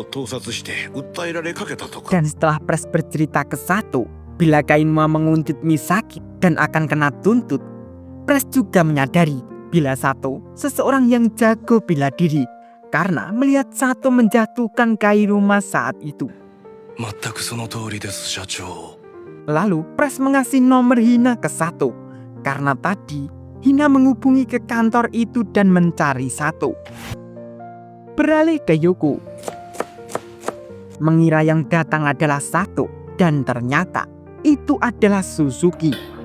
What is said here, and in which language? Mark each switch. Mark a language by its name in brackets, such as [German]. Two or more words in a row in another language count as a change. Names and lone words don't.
[Indonesian] Dan setelah Pres bercerita ke Sato bila Kainuma menguntit Misaki dan akan kena tuntut, Pres juga menyadari bila Sato seseorang yang jago bela diri karena melihat Sato menjatuhkan Kainuma saat itu. [Japanese] 全くその通りです社長 [Indonesian] Lalu Pres mengasih nomor Hina ke Sato karena tadi Hina menghubungi ke kantor itu dan mencari Sato. Beralih ke Yoko. Mengira yang datang adalah Sato dan ternyata itu adalah Suzuki.